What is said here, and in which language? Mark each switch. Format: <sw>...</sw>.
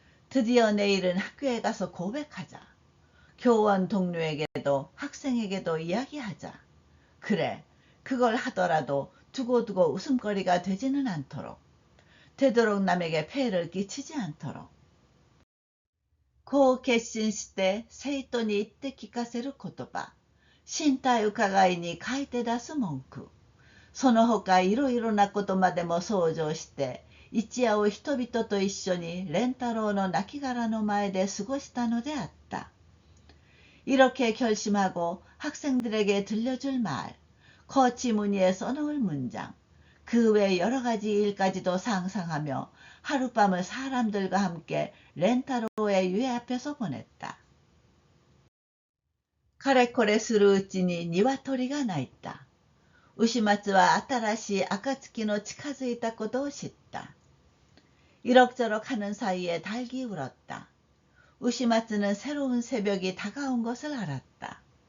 <ko>드디어 내일은 학교에 가서 고백하자. 교원 동료에게도 학생에게도 이야기하자. 그래, 그걸 하더라도 두고두고 웃음거리가 되지는 않도록. 되도록 남에게 폐해를 끼치지 않도록.</ko> <ja>こう決心して生徒に言って聞かせる言葉。身体伺いに書いて出す文句。その他いろいろなことまでも想像して、一夜を人々と一緒に蓮太郎の亡骸の前で過ごしたのであった。</ja> <ko>이렇게 결심하고 학생들에게 들려줄 말, 거치무늬에 써놓을 문장, 그 외 여러 가지 일까지도 상상하며 하룻밤을 사람들과 함께 렌타로의 유해 앞에서 보냈다.</ko> <ja>かれこれするうちに鶏が鳴いた。牛松は新しい暁の近づいたことを知った。</ja> <ko>이럭저럭 하는 사이에 닭이 울었다. 우시마츠는 새로운 새벽이 다가온 것을 알았다.</ko>